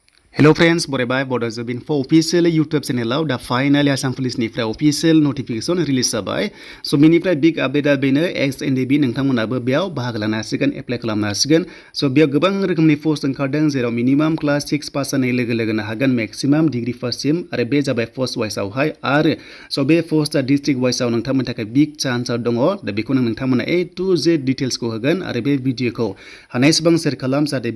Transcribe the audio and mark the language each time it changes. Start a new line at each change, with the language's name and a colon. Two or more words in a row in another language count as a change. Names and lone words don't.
English: Hello friends,
Bodo: Borebai Bodo Info
English: official YouTube channel
Bodo: da finally Assam Police nifra
English: official notification release
Bodo: जाबाय so बेनिफ्राय
English: big update
Bodo: बेनो XNDB नोंथांमोनाबो बेयाव बाहागो लानो हासिगोन एप्लाइ खालामनो हासिगोन so बेयाव गोबां रोखोमनि पोस्ट ओंखारदों जेराव
English: minimum class 6 pass
Bodo: जानाय लोगो लोगोनो हागोन
English: maximum degree
Bodo: फर्स्ट सिम आरो बे जाबाय
English: post wise
Bodo: आवहाय आरो so बे पोस्टआ
English: district wise
Bodo: आव नोंथांमोननि थाखाय
English: big chance
Bodo: दङ दा बेखौनो नोंथांमोना
English: A to Z details
Bodo: को होगोन आरो बे भिडियोखौ हानायसेबां शेयार खालाम जाहाथे